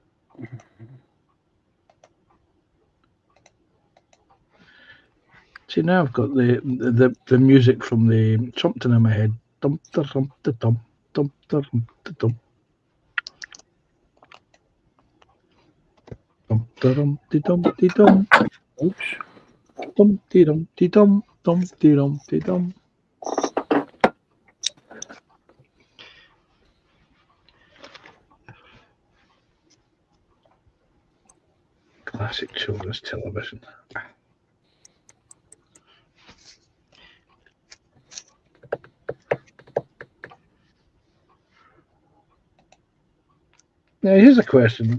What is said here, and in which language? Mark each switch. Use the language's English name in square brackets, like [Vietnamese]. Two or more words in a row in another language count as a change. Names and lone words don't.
[English] See, now I've got the music from the Trumpton in my head. Dum da dum da dum dum da dum da dum. Dum da dum de dum de dum. Oops. Dum de dum de dum dum de dum de dum. Classic children's television. Now, here's a question.